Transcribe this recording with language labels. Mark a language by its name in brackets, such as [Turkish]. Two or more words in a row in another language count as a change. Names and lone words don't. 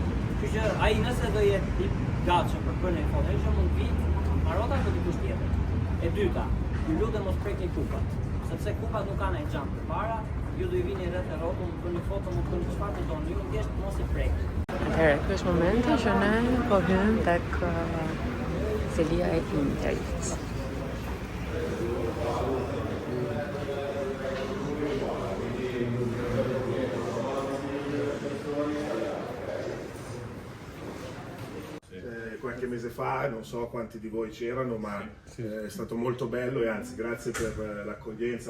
[Albanian] Kështu që ai nëse do jetë i gatshëm për bërë një foto, që mund vi marota apo dikush tjetër. E dyta, ju lutem mos prekni kupat, sepse kupat nuk kanë ai xham përpara, ju do I vini rreth e rrotën, për një foto mund të bëni çfarë të doni, ju thjesht mos I prekni. Atëherë, ky është momenti që ne po hym tek Celia e Interit. [Italian] Qualche mese fa, non so quanti di voi c'erano, ma è stato molto bello e anzi grazie per l'accoglienza.